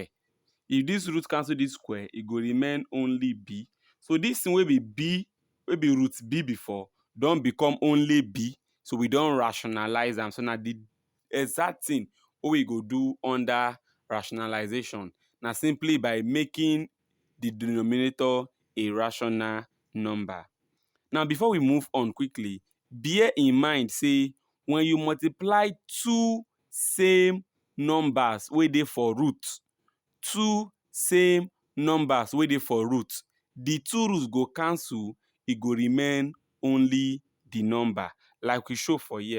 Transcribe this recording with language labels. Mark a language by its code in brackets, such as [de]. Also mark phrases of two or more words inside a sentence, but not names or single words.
[pcm] If this root cancel this square, e go remain only b. So this thing wey be b, wey be root b before, don become only b. So we don rationalize am. So na the exact thing wey we go do under rationalization na simply by making the denominator a rational number. Now before we move on quickly, bear in mind say when you multiply two same numbers wey dey for root, the two roots go cancel, e go remain only the number, like we show for here.